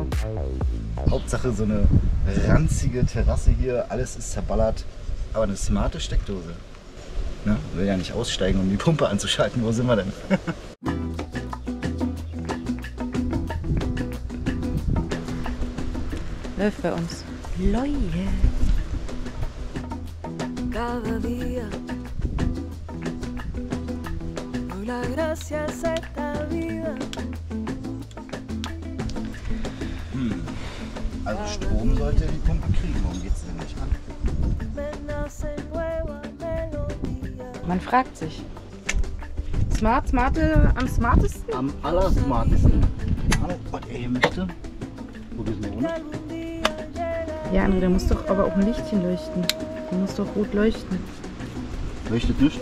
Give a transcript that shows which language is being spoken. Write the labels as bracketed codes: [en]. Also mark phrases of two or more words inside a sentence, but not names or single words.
[de] Hauptsache so eine ranzige Terrasse hier, alles ist zerballert. Aber eine smarte Steckdose. Ne? Will ja nicht aussteigen, um die Pumpe anzuschalten. Wo sind wir denn? Läuft bei uns. Leute. [es] Cada día doy las gracias a esta vida. [de] Also Strom sollte die Pumpe kriegen. Warum geht's denn nicht an? [es] Me nacen nuevas melodías. [de] Man fragt sich. Smarte, am smartesten? Am allersmartesten. der hier möchte. Probier's mal ohne. Ja, André, da muss doch aber auch ein Lichtchen leuchten. Der muss doch rot leuchten. Leuchtet nicht?